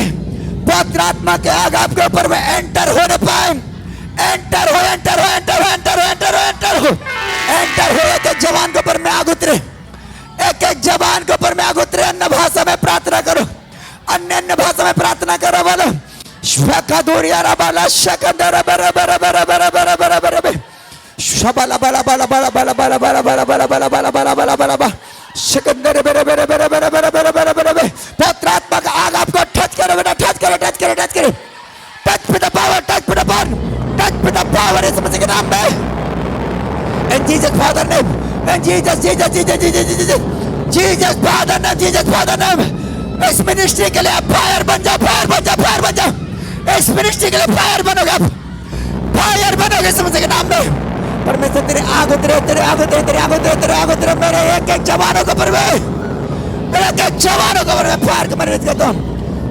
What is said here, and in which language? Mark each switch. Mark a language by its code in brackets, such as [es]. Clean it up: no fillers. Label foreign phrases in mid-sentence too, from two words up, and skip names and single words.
[hi] पवित्र आत्मा के आग आपके ऊपर में एंटर होने पाए। एंटर हो, एंटर हो, एंटर हो, एंटर हो, एंटर हो, एंटर हो, एंटर हो। एक एक जवान के ऊपर में आग उतरे। एक एक जवान के ऊपर में आग उतरे। अन्य भाषा में प्रार्थना करो। अन्य भाषा में प्रार्थना करो। बोलो शका दूरिया रबाला शकंदर बरा बरा बरा बरा बरा बरा बरा बरा शबाला बला बला बला बला बला बला बला बला बला बला बला बला बला बला शकंदर बरा बरा बरा बरा बरा बरा बरा बरा बरा। पवित्र आत्मा का आग आपको टच करो बेटा। टच करो, टच करो, टच करो। [en] touch with the power, touch with the power, touch with the power [hi] इस मसीह के नाम में। [en] In Jesus Father name, in Jesus, Jesus, Jesus, Jesus, Jesus, Jesus Father name, Jesus Father name। [hi] इस मिनिस्ट्री के लिए आप फायर बन जाओ, फायर बन जाओ, फायर बन जाओ। इस मिनिस्ट्री के लिए फायर बनोगे आप, फायर बनोगे इस मसीह के नाम में। परमेश्वर तेरे आग उतरे, तेरे आग उतरे, तेरे आग उतरे, तेरे आग उतरे मेरे एक एक जवानों के ऊपर में, मेरे एक एक जवानों के ऊपर में फायर कर रिलीज करता हूँ।